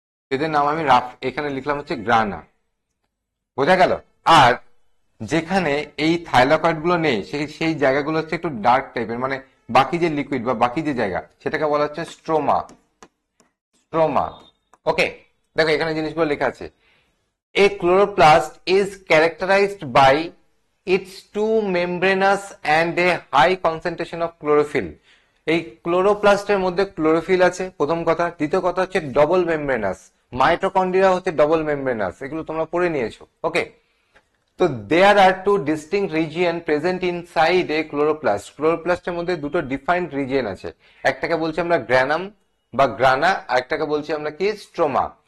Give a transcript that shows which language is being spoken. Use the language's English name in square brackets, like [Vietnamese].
[Bangla] এদের নাম আমি রাফ এখানে লিখলাম হচ্ছে গ্রানা। বোঝা গেল? আর যেখানে এই থাইলাকয়েড গুলো নেই, সেই জায়গাগুলো হচ্ছে একটু ডার্ক টাইপের, মানে বাকি যে লিকুইড বা বাকি যে জায়গা, সেটাকে বলা হচ্ছে স্ট্রোমা। স্ট্রোমা, ওকে। দেখো এখানে জিনিসগুলো লেখা আছে। [English] A chloroplast is characterized by its two membranous and a high concentration of chlorophyll. [Bangla] এই ক্লোরোপ্লাস্টের মধ্যে ক্লোরোফিল আছে, প্রথম কথা। দ্বিতীয় কথা হচ্ছে ডবল মেমব্রেনাস, মাইটোকন্ড্রিয়া হচ্ছে ডবল মেমব্রেনাস, এগুলো তোমরা পড়ে নিয়েছো, ওকে। [English] তো there are two distinct region present inside a chloroplast. [Bangla] ক্লোরোপ্লাস্টের মধ্যে দুটো ডিফাইন্ড রিজিয়ন আছে, একটাকে বলছি আমরা গ্রানাম বা গ্রানা, আর একটাকে বলছি আমরা কি, স্ট্রোমা।